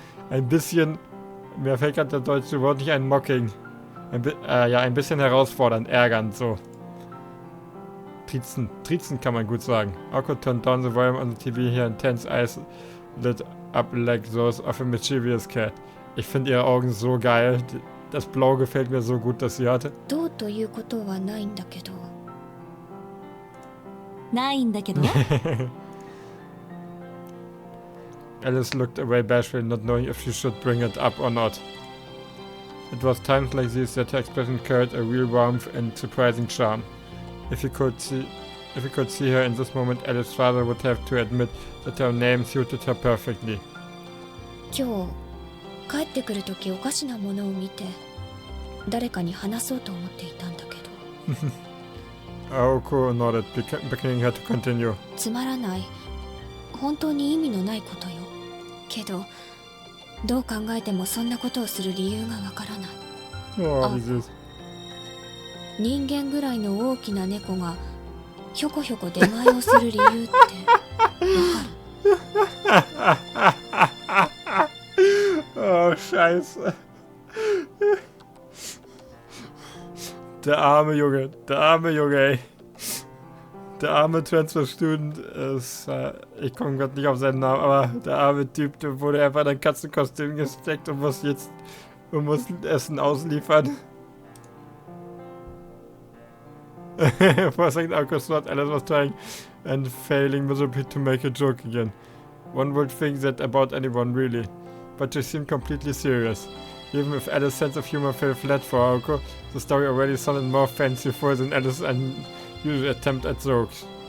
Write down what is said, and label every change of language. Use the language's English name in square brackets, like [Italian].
[German] Ein bisschen, mir fällt gerade das deutsche Wort nicht ein, mocking. Ein bisschen herausfordernd, ärgernd, so. Trizen kann man gut sagen. [English] Aoko turned down the volume on the TV, her intense eyes lit up like those of a mischievous cat. [German] Ich finde ihre Augen so geil. Das Blau gefällt mir so gut, dass sie hatte. [Japanese] どうということはないんだけど。ないんだけど？ [English] Alice looked away bashfully, not knowing if she should bring it up or not. It was times like these that her expression carried a real warmth and surprising charm. If you could see her in this moment, Alice's father would have to admit that her name suited her perfectly. [Japanese] 今日帰ってくるときおかしなものを見て誰かに話そうと思っていたんだけど。 [English] Aoko nodded, beckoning her to continue. [Japanese] つまらない、本当に意味のないことよ。けどどう考えてもそんなことをする理由がわからない。人間ぐらいの大きな猫がひょこひょこ出前をする理由ってわかる？ [German] Oh, Scheiße. Der arme Junge, ey. Der arme Transfer-Student ist, ich komme gerade nicht auf seinen Namen, aber der arme Typ, der wurde einfach in ein Katzenkostüm gesteckt und muss Essen ausliefern. [English] For a second, Aoko thought Alice was trying and failing miserably to make a joke again. One would think that about anyone, really. But she seemed completely serious. Even if Alice's sense of humor fell flat for Aoko, the story already sounded more fanciful than Alice's unusual attempt at jokes.